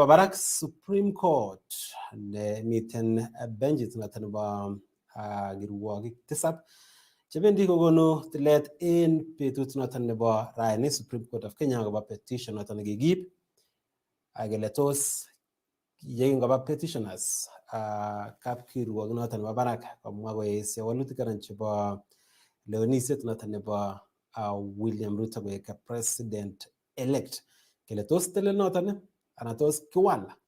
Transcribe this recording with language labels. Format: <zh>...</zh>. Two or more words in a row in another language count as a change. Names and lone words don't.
<kln>barak Supreme Court ne miten benjit naton nebo giruok tisab chebendi kogonu tilet in betut naton nebo raini Supreme Court of Kenya goba petition naton gigib agele tos yegin goba petitioners kapkiruok noton nebo barak komwa koesio walutik anan chebo lewenisiet noton nebo William Ruto koek</kln> <en>president elect</en> <kln>kele tos tele noton anan tos kiwal</kln>